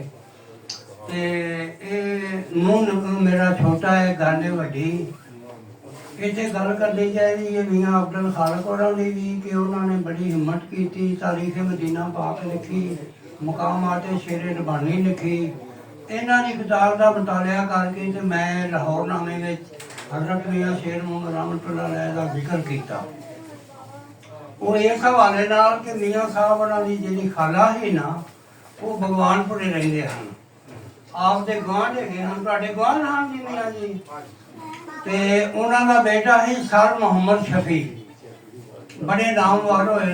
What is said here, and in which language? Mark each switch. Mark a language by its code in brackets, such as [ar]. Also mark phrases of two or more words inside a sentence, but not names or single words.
[pa] تے منہ میرا چھوٹا ہے گل وڈی ایتھے گل کرنی چاہیے ہے میاں عبدالخالق ہوراں دی بھی کہ انہوں نے بڑی ہمت کی تاریخ مدینہ پاک لکھی مقامات شیر ربانی لکھی انہاں دی کتاب کا مطالعہ کر کے تے میں لاہور نامے وچ حضرت میاں شیر محمد رحمۃ اللہ علیہ دا ذکر کیا. وہ اس حوالے نال کہ میاں صاحب انہاں دی جیہڑی خالہ ہے نا وہ بھگوان پورے رہندے ہن آپ دے گوانڈھ ہیگے ہن تہاڈے گوانڈھ ہن جی میاں جی تے انہاں دا بیٹا ہے سر محمد شفیع بڑے نامور ہوئے